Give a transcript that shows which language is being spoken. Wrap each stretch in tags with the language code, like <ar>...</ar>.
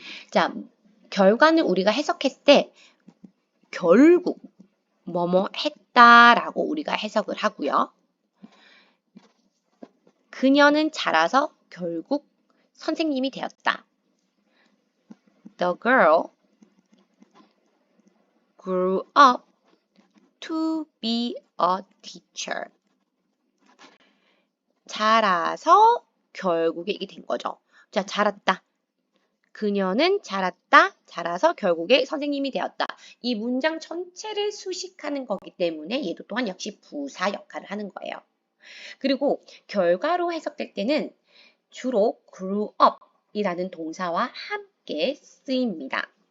<ko>자, 결과는 우리가 해석했을 때 결국 뭐뭐 했다라고 우리가 해석을 하고요. 그녀는 자라서 결국 선생님이 되었다.</ko> <en>The girl grew up to be a teacher.</en> <ko>자라서 결국에 이게 된 거죠. 자, 자랐다. 그녀는 자랐다. 자라서 결국에 선생님이 되었다. 이 문장 전체를 수식하는 거기 때문에 얘도 또한 역시 부사 역할을 하는 거예요. 그리고 결과로 해석될 때는 주로 grew up 이라는 동사와 함께 쓰입니다.</ko>